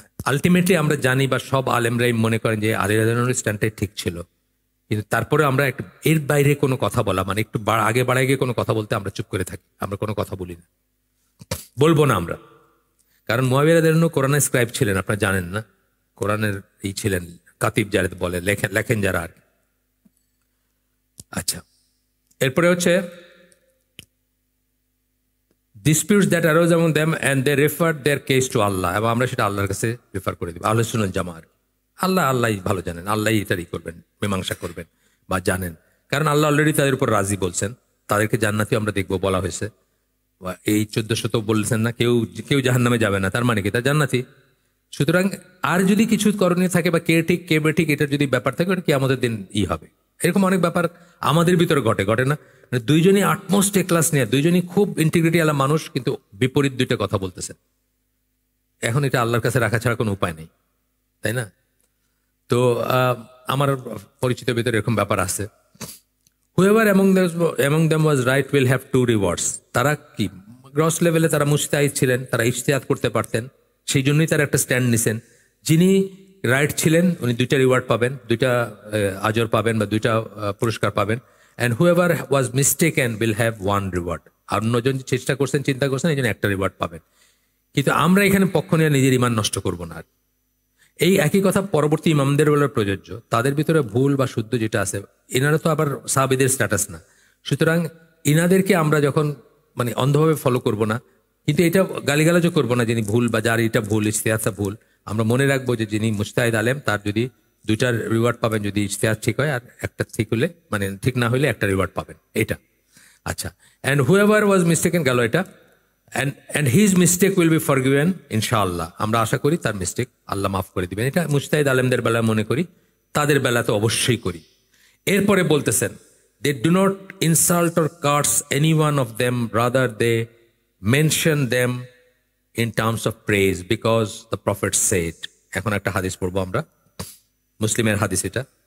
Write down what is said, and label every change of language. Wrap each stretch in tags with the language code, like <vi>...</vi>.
<bn>Ultimately আমরা জানি বা সব আলেমরাই মনে করেন যে আলী রাদিয়াল্লাহু আনহুর স্ট্যান্ডটাই ঠিক ছিল, কিন্তু তারপরে আমরা একটু এর বাইরে কোনো কথা বলা, মানে একটু আগে বাড়ায় গিয়ে কোনো কথা বলতে আমরা চুপ করে থাকি, আমরা কোনো কথা বলি না, বলবো না আমরা। কারণ মুআবিয়া রাদিয়াল্লাহু আনহু কোরআনের স্ক্রাইব ছিলেন, আপনারা জানেন না? কোরআনের ছিলেন কাতিব, যারা বলে লেখেন যারা আর। আচ্ছা, এরপরে হচ্ছে</bn> <en>disputes that arose among them and they referred their case to Allah,</en> <bn>এবং আমরা সেটা আল্লাহর কাছে রেফার করে দিব। আহলে সুন্নাত জামাত, আল্লাহই ভালো জানেন, আল্লাহই এটারই করবেন, মীমাংসা করবেন বা জানেন। কারণ আল্লাহ অলরেডি তাদের উপর রাজি বলছেন, তাদেরকে জান্নাতি আমরা দেখবো বলা হয়েছে। এই 1400 বলছেন না, কেউ জাহান্নামে যাবে না, তার মানে কি তার জান্নাতি। সুতরাং আর যদি কিছু করণীয় থাকে বা কে ঠিক কে বেঠিক, এটার যদি ব্যাপার থাকে, ওটা কিয়ামতের দিন হবে। এরকম অনেক ব্যাপার আমাদের ভিতরে ঘটে না? মানে দুইজনই আটমোস্ট এ ক্লাস নিয়ে, দুইজনই খুব ইন্টিগ্রিটি আলা মানুষ, কিন্তু বিপরীত দুইটা কথা বলতেছে। এখন এটা আল্লাহর কাছে রাখা ছাড়া কোনো উপায় নেই, তাই না? তো আমার পরিচিত ভিতরে এরকম ব্যাপার আছে।</bn> <en>Whoever among them was right will have two rewards.</en> <bn>তারা কি গ্রস লেভেলে তারা মুজতাহিদ ছিলেন, তারা ইজতিহাদ করতে পারতেন, সেই জন্যই তারা একটা স্ট্যান্ড নিছেন। যিনি রাইট ছিলেন উনি দুইটা রিওয়ার্ড পাবেন, দুইটা আজর পাবেন বা দুইটা পুরস্কার পাবেন।</bn> <en>And whoever was mistaken will have one reward.</en> <bn>আর অন্যজন চেষ্টা করছেন, চিন্তা করছেন, এই জন্য একটা রিওয়ার্ড পাবেন। কিন্তু আমরা এখানে পক্ষ নিয়ে নিজের ইমান নষ্ট করব না। এই একই কথা পরবর্তী ইমামদের বেলায় প্রযোজ্য। তাদের ভিতরে ভুল বা শুদ্ধ যেটা আছে, এনারা তো আবার সাহাবীদের স্ট্যাটাস না, সুতরাং ইনাদেরকে আমরা যখন মানে অন্ধভাবে ফলো করব না, কিন্তু এটা গালিগালাজও করবো না যিনি ভুল বা যার এটা ভুল, ইজতিহাদটা ভুল। আমরা মনে রাখবো যে যিনি মুজতাহিদ আলেম তার যদি দুইটার রিওয়ার্ড পাবেন যদি ইজতিহাদ ঠিক হয়, আর একটা ঠিক হলে মানে ঠিক না হলে একটা রিওয়ার্ড পাবেন, এটা।</bn> <en>আচ্ছা, and whoever was mistaken গেল এটা, and his mistake will be forgiven ইনশাআল্লাহ।</en> <bn>আমরা আশা করি তার মিস্টেক আল্লাহ মাফ করে দিবেন। এটা মুজতাহিদ আলেমদের বেলায় মনে করি, তাদের বেলা তো অবশ্যই করি। এরপরে বলতেছেন,</bn> <en>they do not insult or curse any one of them, rather they mention them in terms of praise because the prophet said.</en> <bn>এখন একটা হাদিস পড়বো আমরা, মুসলিমের হাদিস এটা।</bn>